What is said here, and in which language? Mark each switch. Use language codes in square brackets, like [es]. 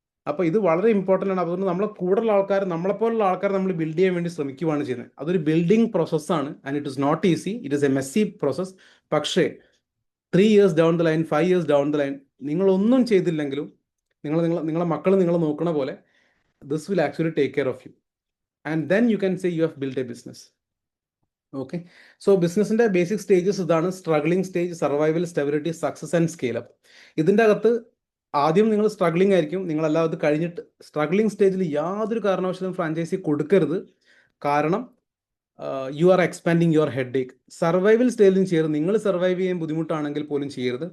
[ml] അപ്പോൾ ഇത് വളരെ ഇമ്പോർട്ടൻ്റ് ആണ്. അതുകൊണ്ട് നമ്മളെ കൂടുതലുള്ള ആൾക്കാർ, നമ്മളെപ്പോലുള്ള ആൾക്കാർ നമ്മൾ ബിൽഡ് ചെയ്യാൻ വേണ്ടി ശ്രമിക്കുകയാണ് ചെയ്യുന്നത്. അതൊരു ബിൽഡിംഗ് പ്രോസസ്സാണ്. [en] And it is not easy, it is a messy process. [ml] പക്ഷേ 3 years down the line, 5 years down the line, നിങ്ങളൊന്നും ചെയ്തില്ലെങ്കിലും നിങ്ങളെ മക്കൾ നിങ്ങളെ നോക്കണ പോലെ [en] this will actually take care of you. And then you can say you have built a business. [ml] Okay, so ബിസിനസിൻ്റെ basic stages ഇതാണ്: struggling stage, survival, stability, success and scale up. ഇതിൻ്റെ അകത്ത് ആദ്യം നിങ്ങൾ സ്ട്രഗ്ലിംഗ് ആയിരിക്കും. നിങ്ങളെല്ലാം അത് കഴിഞ്ഞിട്ട് സ്ട്രഗ്ലിംഗ് സ്റ്റേജിൽ യാതൊരു കാരണവശാലും ഫ്രാഞ്ചൈസി കൊടുക്കരുത്. കാരണം [en] You are expanding your headache. [ml] Survival സ്റ്റേജിലും ചെയ്യരുത്, നിങ്ങൾ സർവൈവ് ചെയ്യാൻ ബുദ്ധിമുട്ടാണെങ്കിൽ പോലും ചെയ്യരുത്.